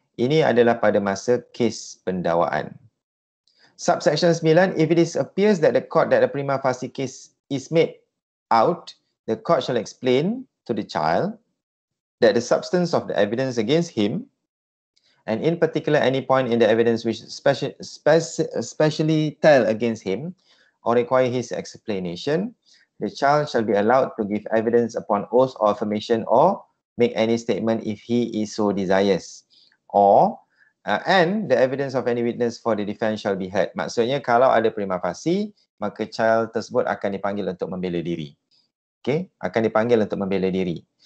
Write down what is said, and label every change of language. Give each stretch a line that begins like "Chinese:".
Malay: Ini adalah pada masa kes pendakwaan.
English: Subsection 9, if it appears that the court that the prima facie case is made out, the court shall explain to the child that the substance of the evidence against him, and in particular any point in the evidence which especially tell against him or require his explanation, the child shall be allowed to give evidence upon oath or affirmation or make any statement if he is so desires. Or and the evidence of any witness for the defense shall be heard.
Malay: Maksudnya kalau ada prima facie, maka child tersebut akan dipanggil untuk membela diri. Okay, akan dipanggil untuk membela diri.